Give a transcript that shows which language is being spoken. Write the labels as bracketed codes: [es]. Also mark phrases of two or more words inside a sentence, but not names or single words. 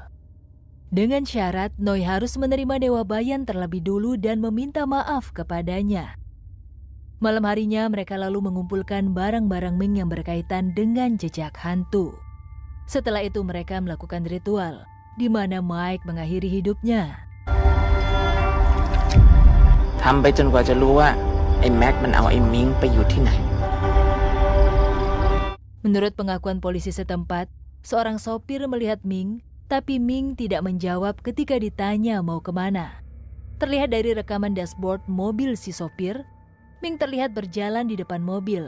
[id] Dengan syarat Noi harus menerima Dewa Bayan terlebih dulu dan meminta maaf kepadanya. Malam harinya mereka lalu mengumpulkan barang-barang Ming yang berkaitan dengan jejak hantu. Setelah itu mereka melakukan ritual di mana Mike mengakhiri hidupnya. [th] ทำไปจนกว่าจะรู้ว่าไอ้แม็กมันเอาไอ้มิงไปอยู่ที่ไหน [id] Menurut pengakuan polisi setempat, seorang sopir melihat Ming, tapi Ming tidak menjawab ketika ditanya mau kemana. Terlihat dari rekaman dashboard mobil si sopir, Ming terlihat berjalan di depan mobil.